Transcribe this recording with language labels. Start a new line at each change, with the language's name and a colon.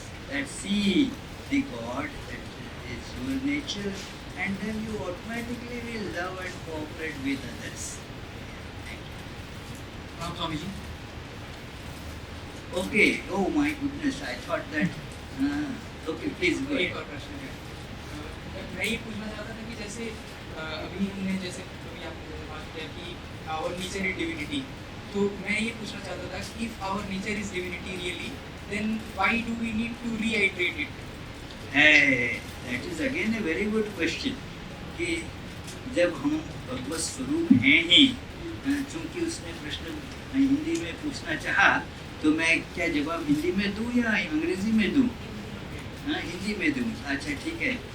English: That see the God that is your nature, and then you automatically will love and cooperate with others. Thank you. Swamiji. Okay. Oh my goodness, I thought that. Okay, please go
Hindi: एक
English: ahead.
Hindi: और प्रश्न है। मैं ये पूछना चाहता था कि जैसे अभी हमने जैसे कभी आपने जैसे बात किया कि
English: our nature is divinity,
Hindi: तो मैं ये पूछना चाहता था कि
English: if our nature is divinity really, then why do we need to reiterate it? Hey, that is again a very good question.
Hindi: कि जब हम भगवत स्वरूप हैं ही, चूंकि उसने प्रश्न हिंदी में पूछना चाहा, तो मैं क्या जवाब हिंदी में दूं या अंग्रेजी में दूं? हिंदी में दूं। अच्छा ठीक है।